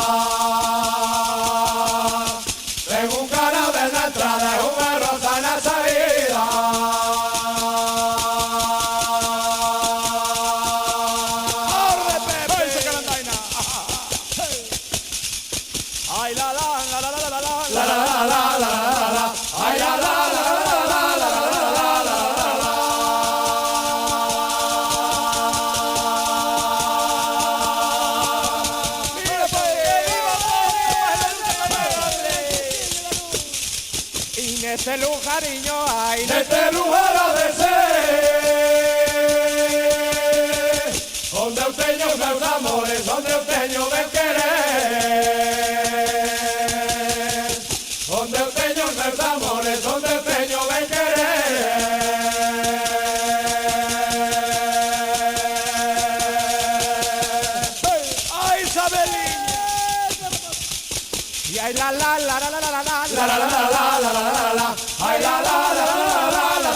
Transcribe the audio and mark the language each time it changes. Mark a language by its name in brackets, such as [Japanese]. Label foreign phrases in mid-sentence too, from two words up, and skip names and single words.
[Spanish] Tengo un caral en la entrada, una rosa en la salida. Ay, la la la la la la la la la la la la la. Ay, la la la la la la la la la. [Galician] Mira y en este lujariño hay, en este lugar ha de ser, donde eu teño meus amores, donde eu teño meu querer, donde eu teño meus amores, donde eu teño ben querer. Ay, Isabeliña. Y ay, la la la la la la la la la la la la la la la. Ay, la la la la la la la.